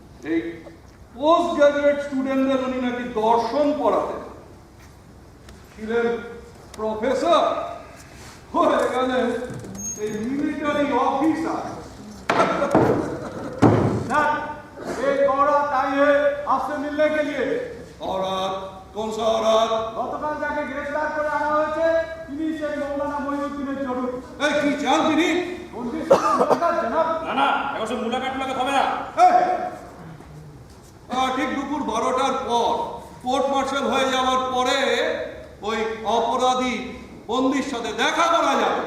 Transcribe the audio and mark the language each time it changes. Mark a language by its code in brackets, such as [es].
[bn] এই post graduate স্টুডেন্টদের উনি নাকি দর্শন পড়াতেন, ছিলেন প্রফেসর, হয়ে গেলেন এই মিলিটারি অফিসার। [hi] एक औरत आई है आपसे मिलने के लिए। औरत? कौन सा औरत? [bn] গতকাল যাকে গ্রেফতার করে আনা হয়েছে তিনি সেই মৌলানা মঈনুদ্দিনের চড়ুই। এই কি চান তিনি? জনাব না না, এখন সব মুলাকাট হবে না। ঠিক দুপুর 12টার পর কোর্ট মার্শাল হয়ে যাওয়ার পরে ওই অপরাধী বন্দির সাথে দেখা করা যাবে।